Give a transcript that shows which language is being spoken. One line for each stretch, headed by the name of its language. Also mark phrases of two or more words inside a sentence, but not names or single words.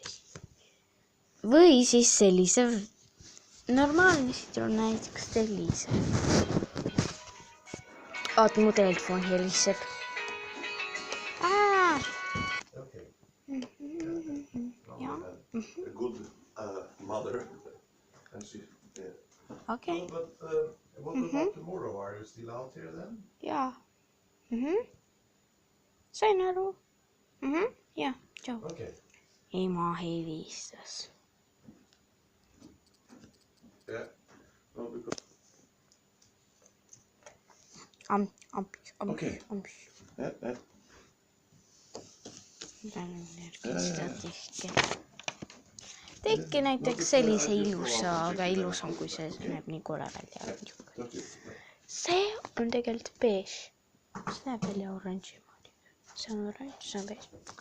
Estonian: Või siis sellise normaalne sidrun, näiteks sellise. Oota, mu telefon heliseb. Okay. Ja.
English: A good mother. And she, yeah. Okay. But what about tomorrow? Are you still out here then?
Estonian: Jaa. Sain aru. Ja, tšau. Okay. Ema helistas.
English: Yeah. No, because... Okay. Yeah.
Estonian: Tehke näiteks sellise ilusa, aga ilus on, kui see näeb nii kole välja. See on tegelikult beige. See näeb välja oranži moodi. See on oranž, see on beige.